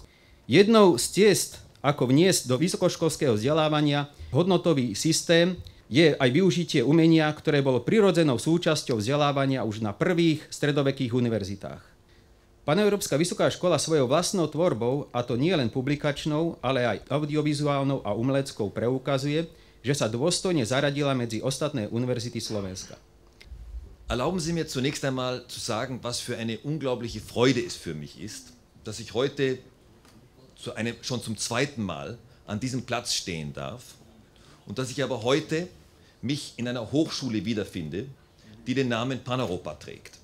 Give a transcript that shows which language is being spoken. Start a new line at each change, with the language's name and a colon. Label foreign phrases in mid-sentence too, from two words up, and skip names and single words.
Slovak: Jednou z ciest, ako vniesť do vysokoškolského vzdelávania hodnotový systém, je aj využitie umenia, ktoré bolo prirodzenou súčasťou vzdelávania už na prvých stredovekých univerzitách. Paneurópska vysoká škola svojou vlastnou tvorbou, a to nie len publikačnou, ale aj audiovizuálnou a umeleckou, preukazuje, že sa dôstojne zaradila medzi ostatné univerzity Slovenska.
German: Erlauben Sie mir zunächst einmal zu sagen, was für eine unglaubliche Freude es für mich ist, dass ich heute schon zum 2. Mal an diesem Platz stehen darf und dass ich aber heute mich in einer Hochschule wiederfinde, die den Namen Paneuropa trägt.